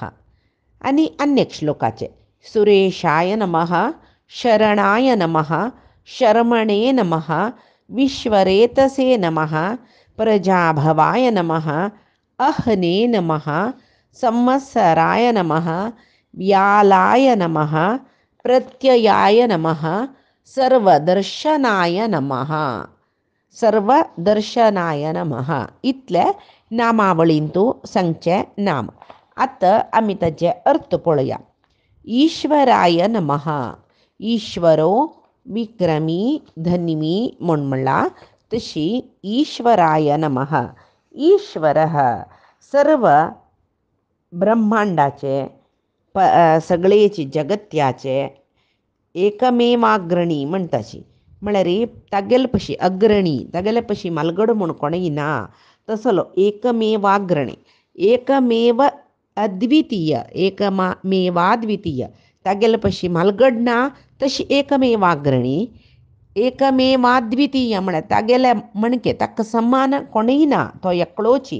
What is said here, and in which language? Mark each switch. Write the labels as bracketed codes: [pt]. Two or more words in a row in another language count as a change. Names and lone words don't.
[kok] आणि अन्य श्लोकाचे [sa] सुरेशाय नमः, शरणाय नमः, शर्मणे नमः, विश्वरेतसे नमः, प्रजाभवाय नमः, अहने नमः, संवत्सराय नमः, व्यालाय नमः, प्रत्ययाय नमः, सर्वदर्शनाय नमः. सर्वदर्शनाय नमः [kok] इतले नामावळींतू सांगचे नाम. आता आमी ताचे अर्थ पळया. [sa] ईश्वराय नमः. ईश्वरो विक्रमी धन्वी [kok] म्हणला तशी [sa] ईश्वराय नमः. [kok] ईश्वरः सर्व ब्रह्मांडाचे सगळेची जगत्याचे एकमेवाग्रणी म्हणटाची. म्हळ्यार तागेले पशी अग्रणी तागेले पशी मालगड म्हूण कोणूय ना तसलो एकमेवाग्रणी एकमेव अद्वितीय एकमेवाद्वितीय तागेले पशी म्हालगड ना तशी एकमेवाग्रणी एकमेवाद्वितीय म्हळ्यार तागेले मणके ताका समान कोणीय ना तो एकलोची